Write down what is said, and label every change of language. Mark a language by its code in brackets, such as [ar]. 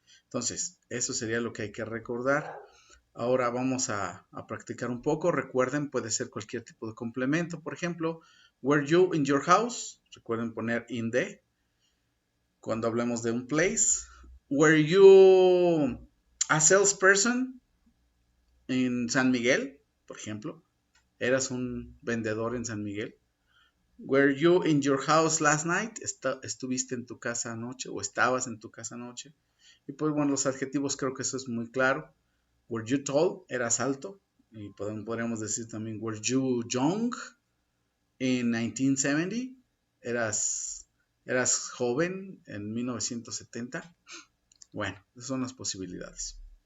[es] Entonces, eso sería lo que hay que recordar. Ahora vamos a practicar un poco. Recuerden, puede ser cualquier tipo de complemento. Por ejemplo, [en] were you in your house? [es] Recuerden poner [en] in the [es] cuando hablemos de un place. [en] Were you a salesperson in San Miguel? [es] Por ejemplo, ¿eras un vendedor en San Miguel? [en] Were you in your house last night? [es] ¿Estuviste en tu casa anoche o estabas en tu casa anoche? Y pues bueno, los adjetivos creo que eso es muy claro. [en] Were you tall? [es] ¿Eras alto? Y podríamos decir también, [en] were you young in 1970? [es] ¿Eras joven en 1970? Bueno, esas son las posibilidades.